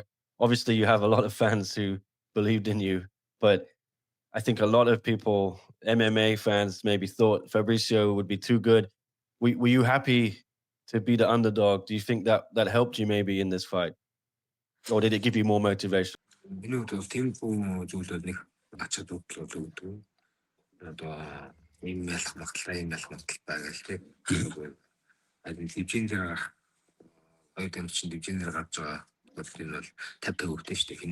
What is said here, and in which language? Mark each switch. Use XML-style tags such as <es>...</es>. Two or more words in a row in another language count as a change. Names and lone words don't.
<en>Obviously, you have a lot of fans who believed in you, but I think a lot of people, MMA fans, maybe thought Fabricio would be too good. Were you happy to be the underdog? Do you think that helped you maybe in this fight? Or did it give you more motivation?</en> <mn>Миний хувьд бол тийм зүйлүүд нэг ачаад өгдөг. Одоо ийм ялах магадлалтай гэж тийм. Адил дивжин дээр гарах хоёр тамирчин дивжин дээр гарч байгаа. Энэ бол 50 хөвтэй шүү дээ.</mn>